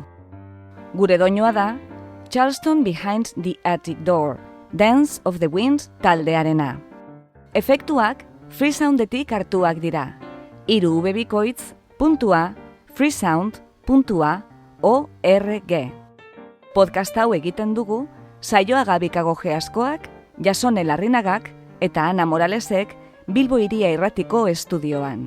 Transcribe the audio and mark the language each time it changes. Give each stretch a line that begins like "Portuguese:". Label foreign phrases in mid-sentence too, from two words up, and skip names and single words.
Basque: Gure doinua da, Charleston Behind the Attic Door, Dance of the Wind taldearena. Efektuak Freesoundetik hartuak dira. 3 ubebikoitz.freesound.org. Podcast hau egiten dugu Saioa Gabikago Geaskoak, Jasone Larrinagak eta Ana Moralesek Bilbo Hiria Irratiko estudioan.